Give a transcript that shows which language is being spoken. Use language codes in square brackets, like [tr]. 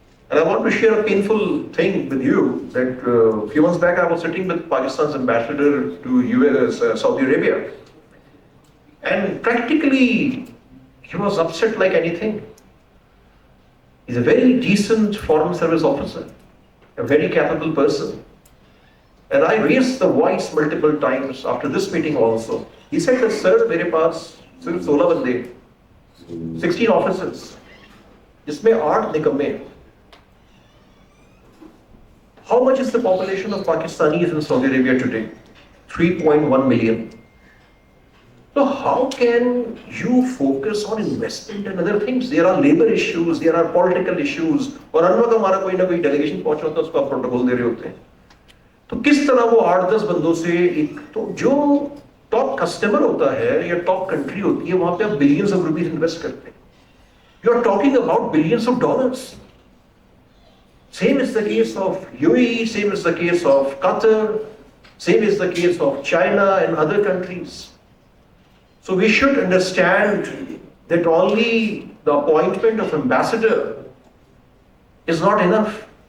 [en] And I want to share a painful thing with you that a few months back I was sitting with Pakistan's ambassador to US, Saudi Arabia, and practically he was upset like anything. He's a very decent foreign service officer, a very capable person. And I raised the voice multiple times after this meeting also. He said that, sir, [hi] मेरे पास सिर्फ 16 बंदे, 16 officers, जिसमें 8 निकम्मे हैं. [en] How much is the population of Pakistanis in Saudi Arabia today? 3.1 million. So how can you focus on investment and other things? There are labor issues, there are political issues. [hi] और अनवरत हमारा कोई ना कोई delegation पहुंचा होता है, उसको आप प्रोटोकॉल दे रहे होते हैं. तो किस तरह वो 8-10 बंदों से एक, तो जो टॉप कस्टमर होता है या टॉप कंट्री होती है, वहां पे आप बिलियंस ऑफ रुपीस इन्वेस्ट करते हैं. [en] You are talking about billions of dollars. Same is the case of UAE, same is the case of Qatar, same is the case of China and other countries. So we should understand that only the appointment of ambassador is not enough.